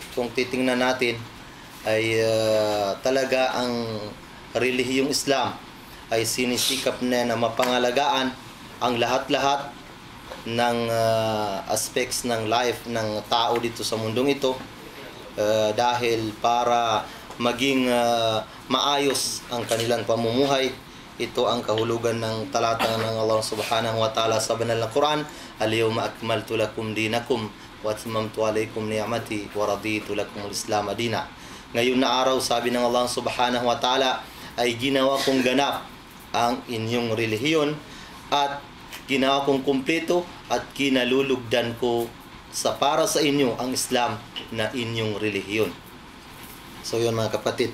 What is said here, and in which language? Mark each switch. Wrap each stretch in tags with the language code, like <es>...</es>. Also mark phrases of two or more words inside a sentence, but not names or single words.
<tl>Kung titingnan natin ay talaga ang relihiyong Islam ay sinisikap na mapangalagaan ang lahat-lahat ng aspects ng life ng tao dito sa mundong ito dahil para maging maayos ang kanilang pamumuhay. Ito ang kahulugan ng talata ng Allah</tl> <ar>سبحانه وتعالى</ar> <tl>sa banal na Quran,</tl> <ar>"اليوم أكملت لكم دينكم وأتممت عليكم نعمتي ورضيت لكم الإسلام دينا."</ar> <tl>Ngayon na araw, sabi ng Allah</tl> <ar>سبحانه وتعالى,</ar> <tl>ay ginawa kong ganap ang inyong relihiyon at ginawa kong kumpleto at kinalulugdan ko sa para sa inyo ang Islam na inyong relihiyon. So yun mga kapatid.</tl>